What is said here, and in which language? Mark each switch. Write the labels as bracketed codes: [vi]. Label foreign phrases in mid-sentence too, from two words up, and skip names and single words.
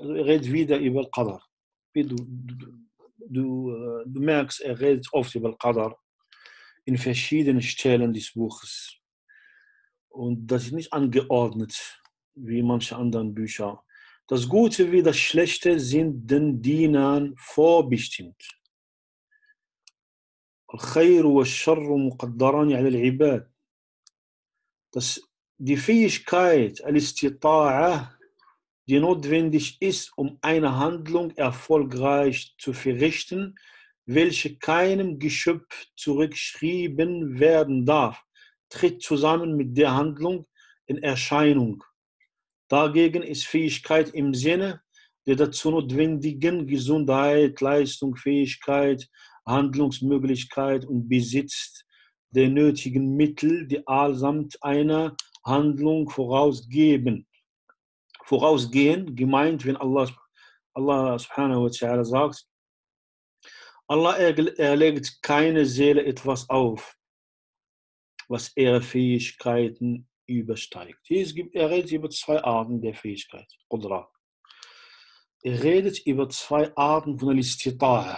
[de] Also er redet wieder über Al-Qadar. Du merkst, er redet oft über Al-Qadar in verschiedenen Stellen des Buches. Und das ist nicht angeordnet, wie manche anderen Bücher. Das Gute wie das Schlechte sind den Dienern vorbestimmt. [ar] الخير والشر مقدران على العباد. [de] Das die Fähigkeit, al-Istita'a, die notwendig ist, um eine Handlung erfolgreich zu verrichten, welche keinem Geschöpf zurückgeschrieben werden darf, tritt zusammen mit der Handlung in Erscheinung. Dagegen ist Fähigkeit im Sinne der dazu notwendigen Gesundheit, Leistung, Fähigkeit, Handlungsmöglichkeit und Besitz der nötigen Mittel, die allesamt einer Handlung vorausgehen, gemeint, wenn Allah [ar] سبحانه وتعالى [de] sagt, Allah erlegt keine Seele etwas auf, was ihre Fähigkeiten übersteigt. Er redet über zwei Arten der Fähigkeit. Qudra. Er redet über zwei Arten von Al-Istita'a.